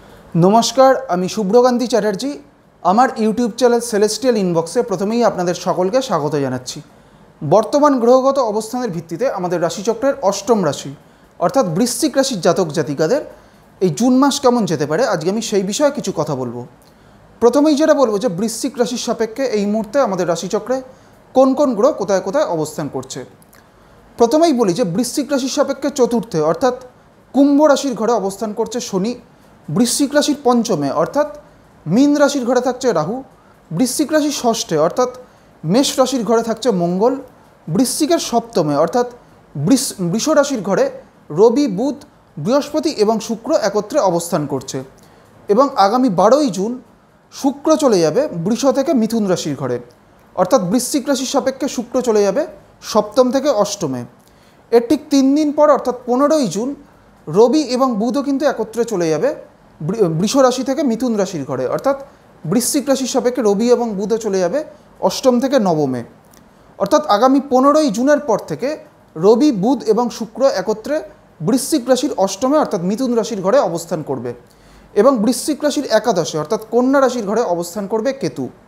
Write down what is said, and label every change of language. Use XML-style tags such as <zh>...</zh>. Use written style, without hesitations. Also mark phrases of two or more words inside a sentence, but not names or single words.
<bn>নমস্কার আমি শুভ্রকান্তি চ্যাটার্জি আমার</bn> <en>YouTube channel</en> <bn>সেলেস্টিয়াল ইনবক্সে প্রথমেই আপনাদের সকলকে স্বাগত জানাচ্ছি। বর্তমান গ্রহগত অবস্থানের ভিত্তিতে আমাদের রাশিচক্রের অষ্টম রাশি অর্থাৎ বৃশ্চিক রাশির জাতক জাতিকাদের এই জুন মাস কেমন যেতে পারে আজকে আমি সেই বিষয়ে কিছু কথা বলব। প্রথমেই যেটা বলব যে বৃশ্চিক রাশির সাপেক্ষে এই মুহূর্তে আমাদের রাশিচক্রে কোন কোন গ্রহ কোথায় কোথায় অবস্থান করছে। প্রথমেই বলি যে বৃশ্চিক রাশির সাপেক্ষে চতুর্থে অর্থাৎ কুম্ভ রাশির ঘরে অবস্থান করছে শনি, বৃশ্চিক রাশির পঞ্চমে অর্থাৎ মীন রাশির ঘরে থাকছে রাহু, বৃশ্চিক রাশির ষষ্ঠে অর্থাৎ মেষ রাশির ঘরে থাকছে মঙ্গল, বৃশ্চিকের সপ্তমে অর্থাৎ বৃষ রাশির ঘরে রবি, বুধ, বৃহস্পতি এবং শুক্র একত্রে অবস্থান করছে। এবং আগামী 12 জুন শুক্র চলে যাবে বৃষ থেকে মিথুন রাশির ঘরে অর্থাৎ বৃশ্চিক রাশির সাপেক্ষে শুক্র চলে যাবে সপ্তম থেকে অষ্টমে। এর ঠিক 3 দিন পর অর্থাৎ 15 জুন রবি এবং বুধও কিন্তু একত্রে চলে যাবে বৃষ রাশি থেকে মিথুন রাশির ঘরে অর্থাৎ বৃশ্চিক রাশির সাপেক্ষে রবি এবং বুধও চলে যাবে অষ্টম থেকে নবমে। অর্থাৎ আগামী 15 জুনের পর থেকে রবি, বুধ এবং শুক্র একত্রে বৃশ্চিক রাশির অষ্টমে অর্থাৎ মিথুন রাশির ঘরে অবস্থান করবে এবং বৃশ্চিক রাশির একাদশে অর্থাৎ কন্যা রাশির ঘরে অবস্থান করবে কেতু।</bn>